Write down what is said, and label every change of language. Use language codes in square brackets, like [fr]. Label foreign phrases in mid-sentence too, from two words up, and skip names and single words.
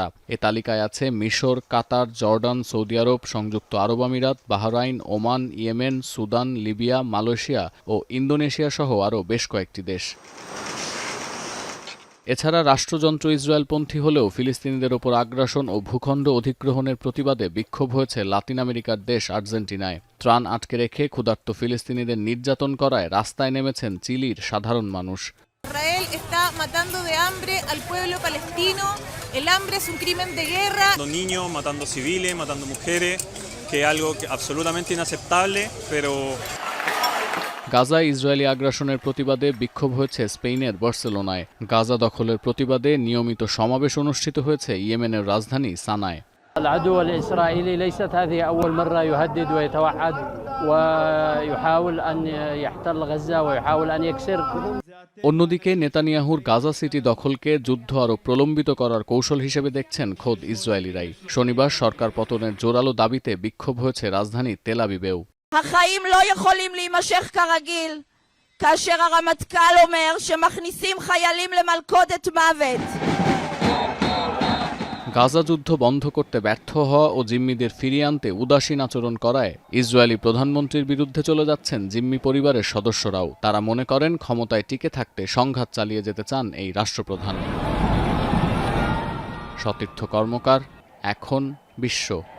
[bn] এ তালিকায় আছে মিশর, কাতার, জর্ডান, সৌদি আরব, সংযুক্ত আরব আমিরাত, বাহরাইন, ওমান, ইয়েমেন, সুদান, লিবিয়া, মালয়েশিয়া ও ইন্দোনেশিয়া সহ আরও বেশ কয়েকটি দেশ। এছাড়া রাষ্ট্রযন্ত্র ইসরায়েলপন্থী হলেও ফিলিস্তিনিদের ওপর আগ্রাসন ও ভূখণ্ড অধিগ্রহণের প্রতিবাদে বিক্ষোভ হয়েছে লাতিন আমেরিকার দেশ আর্জেন্টিনায়। ত্রাণ আটকে রেখে ক্ষুধার্ত ফিলিস্তিনিদের নির্যাতন করায় রাস্তায় নেমেছেন চিলির সাধারণ মানুষ। [es] Israel está matando de hambre al pueblo palestino. El hambre es un crimen de guerra. Matando niños, matando civiles, matando mujeres, que es algo absolutamente inaceptable, pero [bn] গাজায় ইসরায়েলি আগ্রাসনের প্রতিবাদে বিক্ষোভ হয়েছে স্পেনের বার্সেলোনায়। গাজা দখলের প্রতিবাদে নিয়মিত সমাবেশ অনুষ্ঠিত হয়েছে ইয়েমেনের রাজধানী সানায়। [ar] العدو الإسرائيلي ليست هذه أول مرة يهدد ويتوعد ويحاول أن يحتل غزة ويحاول أن يكسر। [bn] অন্যদিকে নেতানিয়াহুর গাজা সিটি দখলকে যুদ্ধ আরও প্রলম্বিত করার কৌশল হিসেবে দেখছেন খোদ ইসরায়েলিরাই। শনিবার সরকার পতনের জোরালো দাবিতে বিক্ষোভ হয়েছে রাজধানী তেল আবিবেও। [he] החיים לא יכולים להימשך כרגיל כאשר הרמטכ"ל אומר שמכניסים חיילים למלכודת מוות। [bn] গাজা যুদ্ধ বন্ধ করতে ব্যর্থ হওয়া ও জিম্মিদের ফিরিয়ে আনতে উদাসীন আচরণ করায় ইসরায়েলি প্রধানমন্ত্রীর বিরুদ্ধে চলে যাচ্ছেন জিম্মি পরিবারের সদস্যরাও। তারা মনে করেন ক্ষমতায় টিকে থাকতে সংঘাত চালিয়ে যেতে চান এই রাষ্ট্রপ্রধান। সতীর্থ কর্মকার, এখন বিশ্ব।